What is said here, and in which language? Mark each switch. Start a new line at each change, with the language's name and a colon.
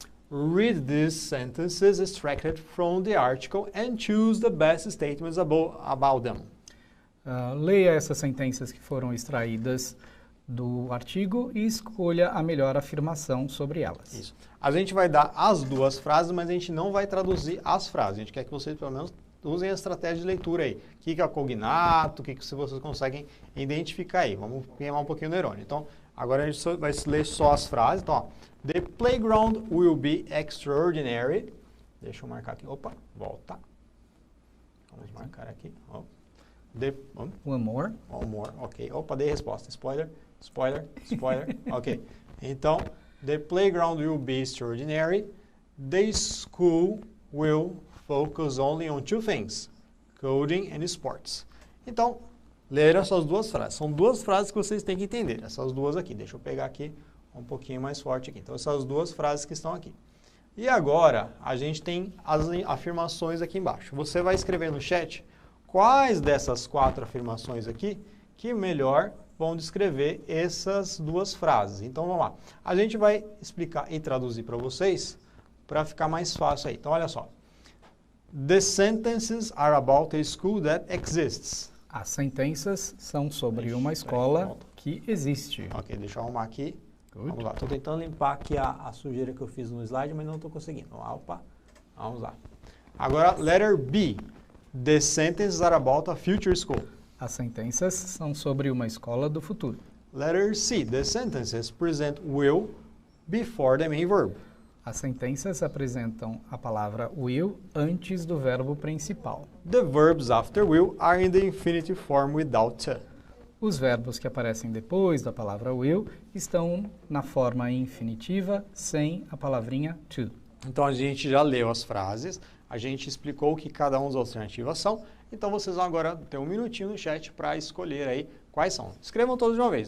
English: Read these sentences extracted from the article and choose the best statements about them.
Portuguese: Leia essas sentenças que foram extraídas do artigo e escolha a melhor afirmação sobre elas. Isso. A gente vai dar as 2 frases, mas a gente não vai traduzir as frases. A gente quer que vocês, pelo menos, usem a estratégia de leitura aí. O que é cognato, o que vocês conseguem identificar aí. Vamos queimar um pouquinho o neurônio. Então, Agora a gente vai ler só as frases. Então, ó,
English: the playground will be extraordinary.
Portuguese: Deixa eu marcar aqui. Opa, volta. Vamos marcar aqui. Ó.
English: One more. One more, ok.
Portuguese: Opa, dei resposta. Spoiler, spoiler, spoiler. Ok. Então,
English: the playground will be extraordinary. The school will focus only on two things, coding and sports.
Portuguese: Então, ler essas duas frases. São duas frases que vocês têm que entender. Essas duas aqui. Deixa eu pegar aqui um pouquinho mais forte aqui. Então, essas duas frases que estão aqui. E agora, a gente tem as afirmações aqui embaixo. Você vai escrever no chat quais dessas 4 afirmações aqui que melhor vão descrever essas duas frases. Então, vamos lá. A gente vai explicar e traduzir para vocês para ficar mais fácil aí. Então, olha só.
English: The sentences are about a school that exists.
Portuguese: As sentenças são sobre uma escola que existe. Ok, deixa eu arrumar aqui.
English: Good.
Portuguese: Vamos lá. Estou tentando limpar aqui a sujeira que eu fiz no slide, mas não estou conseguindo. Opa, vamos lá. Agora,
English: letter B. The sentences are about a future school.
Portuguese: As sentenças são sobre uma escola do futuro.
English: Letter C. The sentences present will before the main verb.
Portuguese: As sentenças apresentam a palavra will antes do verbo principal.
English: The verbs after will are in the infinitive form without to.
Portuguese: Os verbos que aparecem depois da palavra will estão na forma infinitiva sem a palavrinha to. Então, a gente já leu as frases, a gente explicou o que cada uma das alternativas são, então vocês vão agora ter um minutinho no chat para escolher aí quais são. Escrevam todos de uma vez.